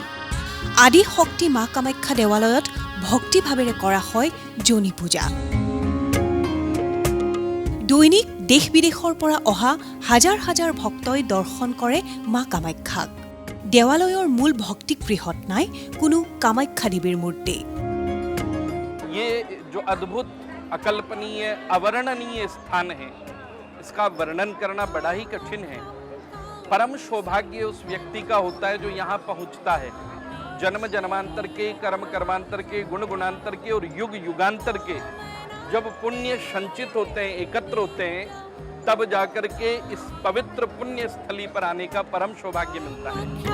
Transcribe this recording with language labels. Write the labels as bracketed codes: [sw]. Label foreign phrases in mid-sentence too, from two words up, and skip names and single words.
[as] আদি শক্তি মা কামাখ্যা দেৱালয়ত ভক্তিভাৱেৰে কৰা হয় যোনি পূজা। দৈনিক দেশ বিদেশৰ পৰা অহা হাজাৰ হাজাৰ ভক্তই দৰ্শন কৰে মা কামাখ্যাক। দেৱালয়ৰ মূল ভক্তিগৃহত নাই কোনো কামাখ্যা দেৱীৰ মূৰ্তি। [hi] ये जो अद्भुत, अकल्पनीय, अवर्णनीय स्थान है, इसका वर्णन करना बड़ा ही कठिन है। परम सौभाग्य उस व्यक्ति का होता है जो यहाँ पहुँचता है। जन्म जन्मांतर के, कर्म कर्मांतर के, गुण गुणांतर के और युग युगांतर के जब पुण्य संचित होते हैं, एकत्र होते हैं, तब जाकर के इस पवित्र पुण्य स्थली पर आने का परम सौभाग्य मिलता है।